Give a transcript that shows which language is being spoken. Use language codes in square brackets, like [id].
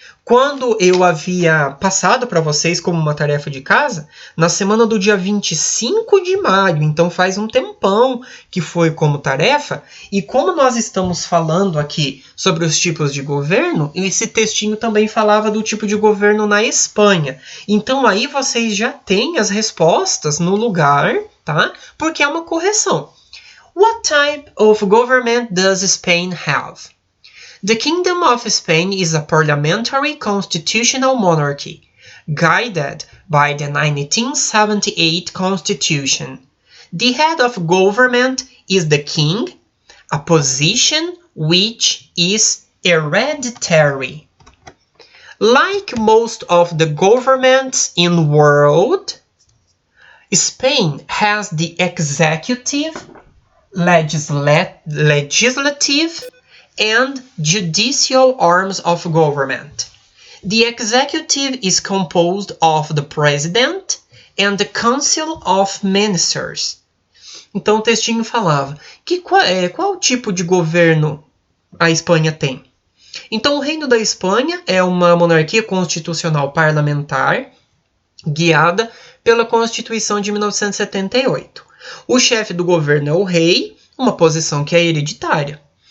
[pt] Quando eu havia passado para vocês como uma tarefa de casa, na semana do dia 25 de maio, então faz um tempão que foi como tarefa, e como nós estamos falando aqui sobre os tipos de governo, esse textinho também falava do tipo de governo na Espanha. Então aí vocês já têm as respostas no lugar, tá? Porque é uma correção. [en] What type of government does Spain have? The Kingdom of Spain is a parliamentary constitutional monarchy, guided by the 1978 Constitution. The head of government is the king, a position which is hereditary. Like most of the governments in the world, Spain has the executive, legislative, and judicial arms of government. The executive is composed of the president and the council of ministers. [pt] Então o textinho falava que qual tipo de governo a Espanha tem? Então o Reino da Espanha é uma monarquia constitucional parlamentar guiada pela Constituição de 1978. O chefe do governo é o rei, uma posição que é hereditária.